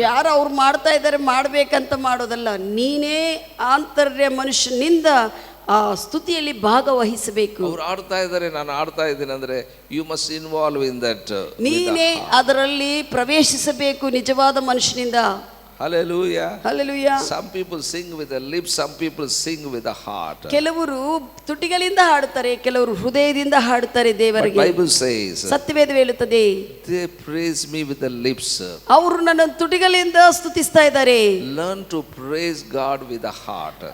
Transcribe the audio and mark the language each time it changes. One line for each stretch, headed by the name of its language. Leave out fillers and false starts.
Kannada: ಯಾರು ಅವ್ರು ಮಾಡ್ತಾ ಇದ್ದಾರೆ ಮಾಡ್ಬೇಕಂತ ಮಾಡೋದಲ್ಲ, ನೀನೇ ಆಂತರ್ಯ ಮನುಷ್ಯನಿಂದ ಆ ಸ್ತುತಿಯಲ್ಲಿ ಭಾಗವಹಿಸಬೇಕು. ಅವ್ರು ಆಡ್ತಾ ಇದ್ದಾರೆ, ನಾನು ಆಡ್ತಾ ಇದ್ದೀನಿ ಅಂದ್ರೆ
English: You must involve in that.
Kannada: ನೀನೇ ಅದರಲ್ಲಿ ಪ್ರವೇಶಿಸಬೇಕು ನಿಜವಾದ ಮನುಷ್ಯನಿಂದ.
English: Hallelujah. Hallelujah. Some people sing with the lips, some people sing with the heart.
Kannada: ಕೆಲವರು ತುಟಿಗಳಿಂದ ಹಾಡುತ್ತಾರೆ, ಕೆಲವರು ಹೃದಯದಿಂದ ಹಾಡುತ್ತಾರೆ ದೇವರಿಗೆ.
English: Bible says,
Kannada: ಸತ್ಯವೇದ ಹೇಳುತ್ತದೆ,
English: they praise me with the lips.
Kannada: ಅವರು ನನ್ನ ತುಟಿಗಳಿಂದ ಸ್ತುತಿಸ್ತಾ ಇದ್ದಾರೆ.
English: Learn to praise God with the heart.